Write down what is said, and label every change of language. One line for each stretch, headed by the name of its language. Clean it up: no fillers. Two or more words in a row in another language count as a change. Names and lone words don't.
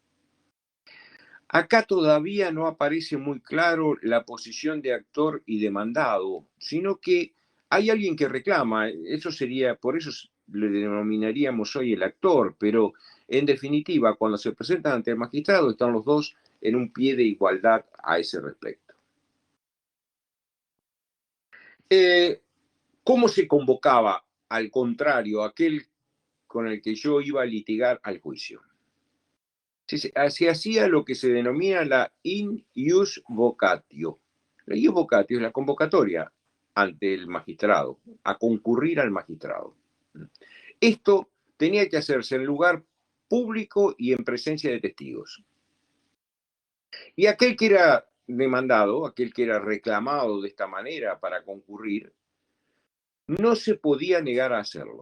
Spanish: Acá todavía no aparece muy claro la posición de actor y demandado, sino que hay alguien que reclama, eso sería, por eso le denominaríamos hoy el actor, pero en definitiva, cuando se presentan ante el magistrado, están los dos en un pie de igualdad a ese respecto. ¿Cómo se convocaba, al contrario, aquel con el que yo iba a litigar al juicio. Se hacía lo que se denomina la
Latin: in ius vocatio.
Spanish: La
Latin: ius vocatio
Spanish: es la convocatoria ante el magistrado, a concurrir al magistrado. Esto tenía que hacerse en lugar público y en presencia de testigos. Y aquel que era demandado, aquel que era reclamado de esta manera para concurrir, no se podía negar a hacerlo.